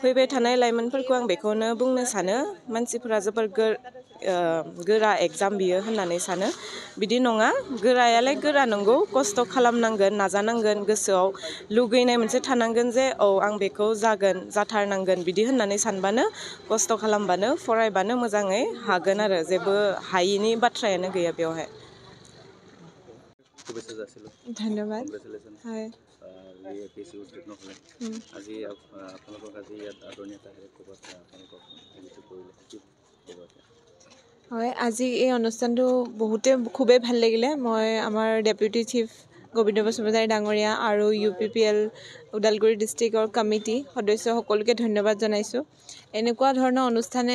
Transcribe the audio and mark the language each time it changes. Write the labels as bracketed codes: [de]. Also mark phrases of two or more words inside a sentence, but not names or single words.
[brx] फैबाय थानाय लाइमोनफोरखौ आं बेखौनो बुंनो सानो मानसिफोरा जोबोर गोरा एग्जाम बियो होननानै सानो बिदि नङा गोरायालाय गोरा नंगौ खस्थ' खालामनांगोन नाजानांगोन गोसोआव लुगैनाय मोनसे थानांगोन जे औ आं बेखौ जागोन जाथारनांगोन बिदि होननानै सानबानो खस्थ' खालामबानो फरायबानो मोजाङै हागोन आरो जेबो हायिनि बाथ्रायानो गैया बेवहाय [as] ধন্যবাদ হয় APSC উত্তীৰ্ণ হ'লে আজি আপোনালোকক আজি ইয়াত আদৰণি আটাহেৰে ক'ৰবাত আপোনালোকক হেৰিটো কৰিলে কি ক'ব হয় আজি এই অনুষ্ঠানটো খুবেই ভাল লাগিলে মই আমাৰ [en] deputy chief [as] গোবিন্দ বসুমতাৰী ডাঙৰীয়া আৰু UPPL ওদালগুৰি ডিষ্ট্ৰিক্টৰ কমিটি সদস্য সকলোকে ধন্যবাদ জনাইছোঁ এনেকুৱা ধৰণৰ অনুষ্ঠানে